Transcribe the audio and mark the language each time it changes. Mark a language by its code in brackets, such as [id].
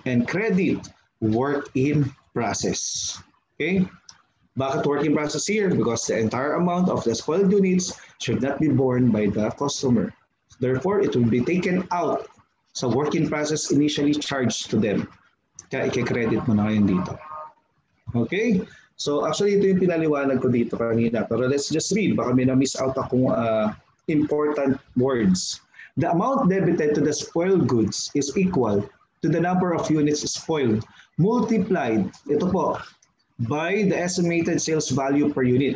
[en] And credit, work in process. Okay? [tl] Bakit [en] work in process here? Because the entire amount of the spoiled units should not be borne by the customer. Therefore, it will be taken out sa work in process initially charged to them. [tl] Kaya i-credit mo na ngayon dito. Okay? So actually, ito yung pinaliwanag ko dito kanina. Pero [en] let's just read. [tl] Baka may na-miss out akong important words. [en] The amount debited to the spoiled goods is equal to the number of units spoiled multiplied. [tl] Ito po, [en] by the estimated sales value per unit.